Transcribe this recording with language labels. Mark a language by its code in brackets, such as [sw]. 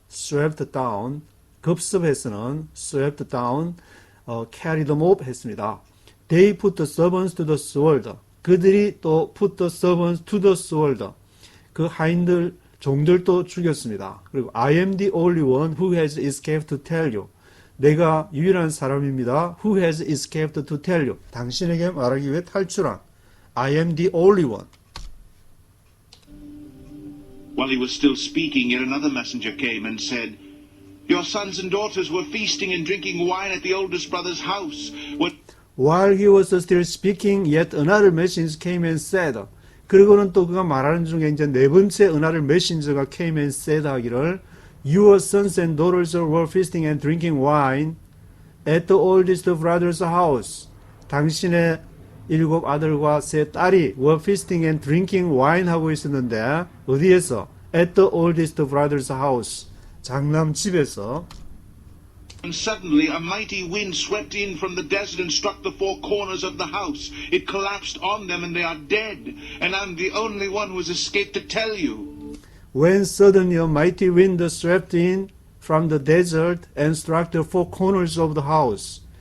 [en] swept down, [ko] 급습해서는 [en] swept down, carry them off [ko] 했습니다. [en] They put the servants to the sword. [ko] 그들이 또 [en] put the servants to the sword. [ko] 그 하인들, 종들도 죽였습니다. 그리고 [en] I am the only one who has escaped to tell you. [ko] 내가 유일한 사람입니다. [en] Who has escaped to tell you. [ko] 당신에게 말하기 위해 탈출한. [en] I am the only one. While he was still speaking, yet another messenger came and said, Your sons and daughters were feasting and drinking wine at the oldest brother's house. While he was still speaking, yet another messenger came and said. [ko] 그리고는 또 그가 말하는 중에 이제 네 번째 [en] another messenger가 came and said 하기를 Your sons and daughters were feasting and drinking wine at the oldest brother's house. [ko] 당신의 7 아들과 3 딸이 [en] were feasting and drinking wine [ko] 하고 있었는데 어디에서? [en] At the oldest brother's house. [ko] 장남 집에서. [en] And suddenly a mighty wind swept in from the desert and struck the 4 corners of the house. It collapsed on them and they are dead. And I'm the only one who has escaped to tell you. When suddenly a mighty wind swept in from the desert and struck the 4 corners of the house.